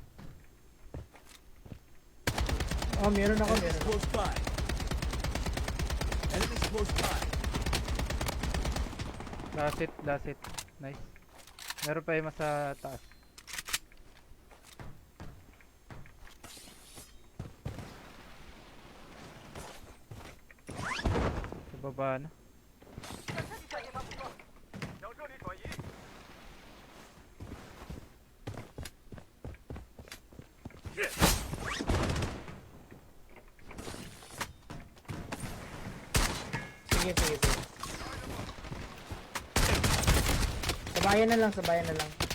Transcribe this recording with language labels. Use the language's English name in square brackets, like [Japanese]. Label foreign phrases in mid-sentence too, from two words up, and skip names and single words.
[Filipino] Oh, meron ako, Enemies meron. [English] close by. Enemies close by. Last hit, last hit. Nice. [Filipino] Meron pa yung mas sa taas. Sa baba na. [Chinese] 向这里转移。 [Filipino] Sige, sige, sige. Sabayan na lang, sabayan na lang.